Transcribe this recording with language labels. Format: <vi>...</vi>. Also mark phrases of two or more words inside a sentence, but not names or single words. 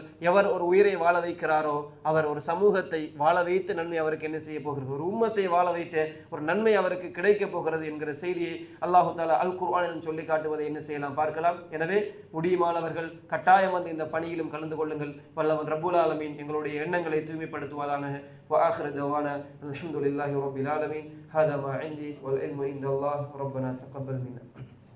<ta>எவர் ஒரு உயிரை வாழ வைக்கிறாரோ அவர் ஒரு சமூகத்தை வாழ வைத்து நன்மை அவருக்கு என்ன செய்ய போகிறது, ஒரு உம்மத்தை வாழ வைத்து ஒரு நன்மை அவருக்கு கிடைக்க போகிறது என்கிற செய்தியை</ta> <ar>الله تعالى</ar> <ta>அல் குர்ஆனில் சொல்லி காட்டுவதை என்ன செய்யலாம், பார்க்கலாம். எனவே முடியுமானவர்கள் கட்டாயம் வந்து இந்த பணியிலும் கலந்து கொள்ளுங்கள். வல்லவன்</ta> <ar>رب العالمين</ar> <ta>எங்களுடைய எண்ணங்களை தூய்மைப்படுத்துவதான.</ta> <ar>وآخر دعوانا الحمد لله رب العالمين. هذا ما عندي والعلم عند الله. ربنا تقبل منا.</ar>